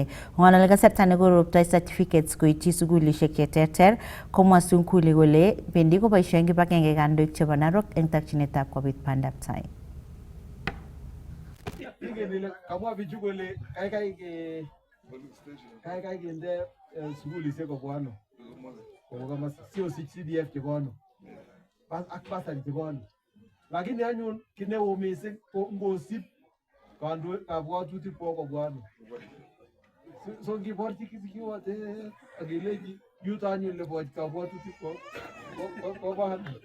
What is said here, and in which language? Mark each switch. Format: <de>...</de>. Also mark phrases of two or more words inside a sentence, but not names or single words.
<kln>Ng'olole kasarta nekorobtoi certificates koityi sukulishek cheterter komwa Sunkule kole bendi koboisien kibagenge kandoik chebo Narok eng takchinetab kobit bandab tai. Kamwa bichu kole kaikai kende sukulishek kobwa ano kama sio CDF chebo ano ak basari chebo ano, lakini anyun kit neo mising ko ngosib kabwatutik kwa kobwa ano. So ngiborchi kiwote akileji yuto anyun lebo kabwatutik kwa ano</kln>